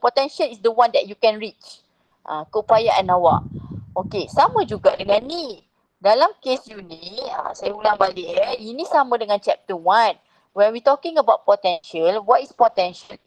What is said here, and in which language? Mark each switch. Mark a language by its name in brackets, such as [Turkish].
[English] Potential is the one that you can reach. [Malay] Keupayaan awak. Okey, sama juga dengan ni. Dalam kes you ni, saya ulang balik ini sama dengan chapter 1. [English] When we talking about potential, what is potential?